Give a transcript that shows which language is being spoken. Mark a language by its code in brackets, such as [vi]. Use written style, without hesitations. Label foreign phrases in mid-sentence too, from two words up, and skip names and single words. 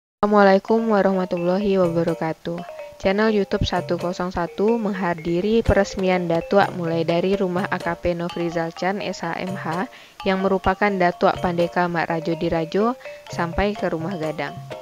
[ar] Assalamualaikum warahmatullahi wabarakatuh. [id] Channel YouTube 101 menghadiri peresmian Datua mulai dari rumah AKP Nofrizal Chan SHMH yang merupakan Datua Pandeka Mak Rajo Dirajo sampai ke rumah Gadang.